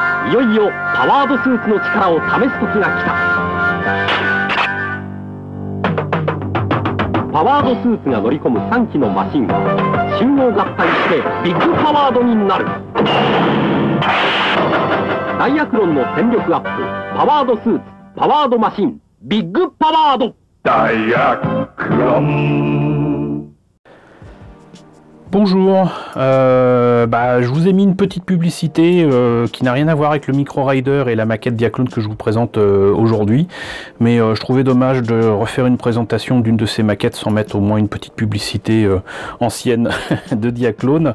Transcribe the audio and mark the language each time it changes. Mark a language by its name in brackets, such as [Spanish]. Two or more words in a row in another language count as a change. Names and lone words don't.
[Japanese] いよいよパワードスーツの力を試す時が来た。パワードスーツが乗り込む3機のマシンが集合合体してビッグパワードになる。ダイアクロンの戦力アップ、パワードスーツ、パワードマシン、ビッグパワード。ダイアクロン。 [French] Bonjour, je vous ai mis une petite publicité qui n'a rien à voir avec le Micro Rider et la maquette Diaclone que je vous présente aujourd'hui, mais je trouvais dommage de refaire une présentation d'une de ces maquettes sans mettre au moins une petite publicité ancienne de Diaclone.